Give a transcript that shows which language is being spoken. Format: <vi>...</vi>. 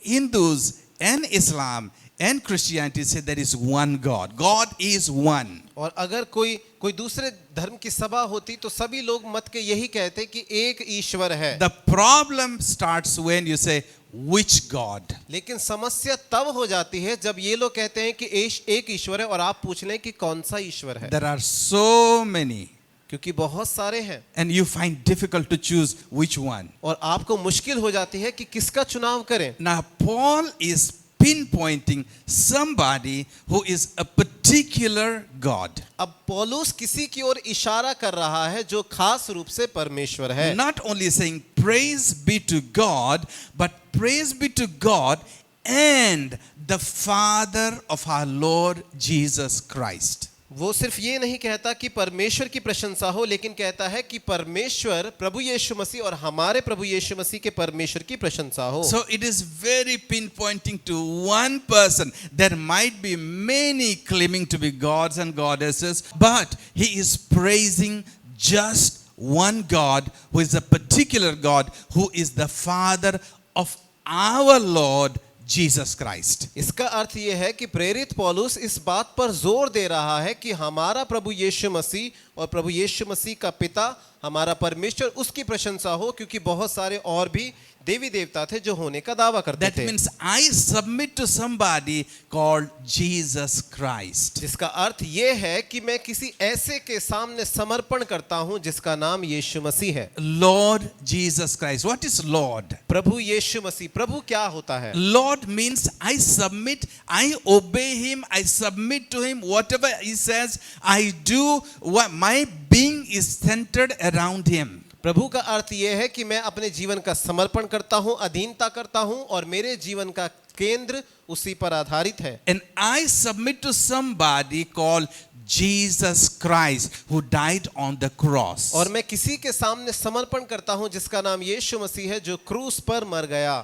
<en>Hindus and Islam and Christianity say there is one God. God is one.</en> <hi>और अगर कोई दूसरे धर्म की सभा होती तो सभी लोग मत के यही कहते कि एक ईश्वर है।</hi> <en>The problem starts when you say which God.</en> <hi>लेकिन समस्या तब हो जाती है जब ये लोग कहते हैं कि एक ईश्वर है और आप पूछ लें कि कौन सा ईश्वर है।</hi> <en>There are so many,</en> <hi>क्योंकि बहुत सारे हैं</hi> <en>and you find difficult to choose which one.</en> <hi>और आपको मुश्किल हो जाती है कि किसका चुनाव करें।</hi> <en>Now Paul is pinpointing somebody who is a particular God.</en> <hi>अब पौलुस किसी की ओर इशारा कर रहा है जो खास रूप से परमेश्वर है।</hi> <en>Not only saying praise be to God, but praise be to God and the Father of our Lord Jesus Christ.</en> <hi>वो सिर्फ ये नहीं कहता कि परमेश्वर की प्रशंसा हो, लेकिन कहता है कि परमेश्वर प्रभु यीशु मसीह और हमारे प्रभु यीशु मसीह के परमेश्वर की प्रशंसा हो।</hi> <en>So it is very pinpointing to one person. There might be many claiming to be gods and goddesses, but he is praising just one God, who is a particular God, who is the Father of our Lord Jesus Christ.</en> <hi>इसका अर्थ ये है कि प्रेरित पौलुस इस बात पर जोर दे रहा है कि हमारा प्रभु यीशु मसीह और प्रभु यीशु मसीह का पिता हमारा परमेश्वर उसकी प्रशंसा हो, क्योंकि बहुत सारे और भी देवी देवता थे जो होने का दावा करते</hi> <en>That</en> <hi>थे।</hi> <en>means I submit to somebody called Jesus Christ.</en> <hi>जिसका अर्थ ये है कि मैं किसी ऐसे के सामने समर्पण करता हूं जिसका नाम यीशु मसीह है।</hi> <en>Lord Jesus Christ. What is Lord?</en> <hi>प्रभु यीशु मसीह। प्रभु क्या होता है?</hi> <en>Lord means I submit, I obey him, I submit to him, whatever he says, I do. What my being is centered around him.</en> <hi>प्रभु का अर्थ यह है कि मैं अपने जीवन का समर्पण करता हूं, अधीनता करता हूं और मेरे जीवन का केंद्र उसी पर आधारित है।</hi> <en>And I submit to somebody called Jesus Christ, who died on the cross.</en> <hi>और मैं किसी के सामने समर्पण करता हूं जिसका नाम यीशु मसीह है जो क्रूस पर मर गया।</hi>